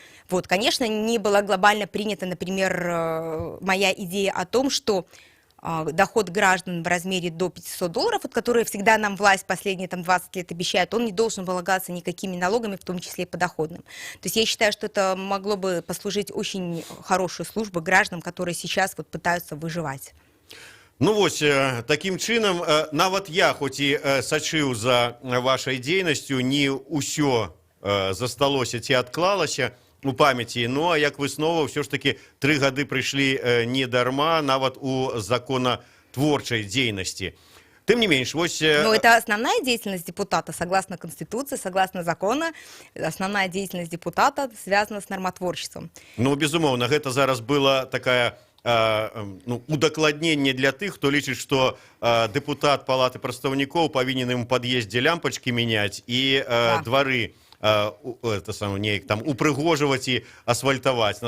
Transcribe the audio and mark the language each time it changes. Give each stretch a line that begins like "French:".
Russian: Вот, конечно, не была глобально принята, например, моя идея о том, что доход граждан в размере до $500, вот, который всегда нам власть последние 20 лет обещает, он не должен полагаться никакими налогами, в том числе и подоходным. То есть я считаю, что это могло бы послужить очень хорошую службу гражданам, которые сейчас вот пытаются выживать.
Belarusian: Ну вось, таким чынам, нават я, хоць і сачыў за вашай дзейнасцю, не ўсё засталося ці адклалася у памяці, ну а як выснова, ўсё ж таки 3 гады прыйшлі не дарма, нават у законотворчай дзейнасці. Тым не менш, вось...
Russian: Но это основная деятельность депутата, согласно Конституции, согласно закону, основная деятельность депутата связана с нормотворчеством.
Belarusian: Ну, безумоўна, гэта зараз была такая... удакладненне для тых, хто лічыць, што дэпутат Палаты прадстаўнікоў павінен ім у пад'ездзе лямпачкі мяняць і двары неяк там упрыгожваць і асфальтаваць.